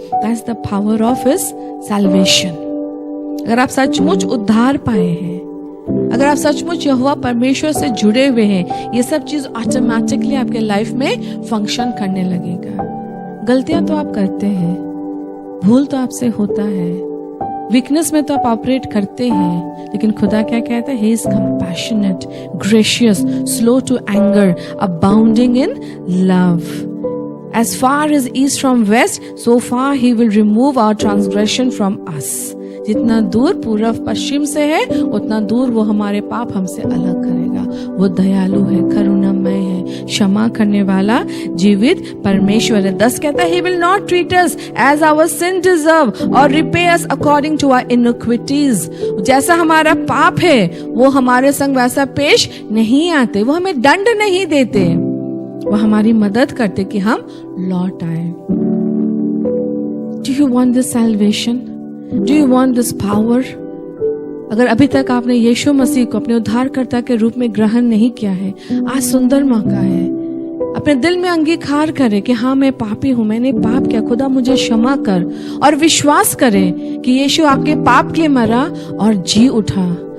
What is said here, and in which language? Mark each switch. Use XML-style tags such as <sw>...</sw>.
<en>That's the power of his salvation.</en> <hi>अगर आप सचमुच उद्धार पाए हैं, अगर आप सचमुच यहोवा परमेश्वर से जुड़े हुए हैं, ये सब चीज ऑटोमेटिकली आपके लाइफ में फंक्शन करने लगेगा। गलतियां तो आप करते हैं, भूल तो आपसे होता है, वीकनेस में तो आप ऑपरेट करते हैं, लेकिन खुदा क्या कहता है?</hi> <en>He is compassionate, gracious, slow to anger, abounding in love. As far as east from west, so far he will remove our transgression from us.</en> <hi>जितना दूर पूर्व पश्चिम से है, उतना दूर वो हमारे पाप हमसे अलग करेगा। वो दयालु है, करुणामय है, क्षमा करने वाला जीवित परमेश्वर है।</hi> <en>10</en> <hi>कहता है,</hi> <en>He will not treat us as our sin deserve or repay us according to our iniquities।</en> <hi>जैसा हमारा पाप है, वो हमारे संग वैसा पेश नहीं आते, वो हमें दंड नहीं देते, वो हमारी मदद करते कि हम लौट आए।</hi> <en>Do you want this salvation? Do you want this power?</en> <hi>अगर अभी तक आपने यीशु मसीह को अपने उद्धारकर्ता के रूप में ग्रहण नहीं किया है, आज सुंदर मौका है। अपने दिल में अंगीकार करें कि हाँ, मैं पापी हूँ, मैंने पाप किया, खुदा मुझे क्षमा कर, और विश्वास करें कि यीशु आपके पाप के लिए मरा और जी उठा।</hi>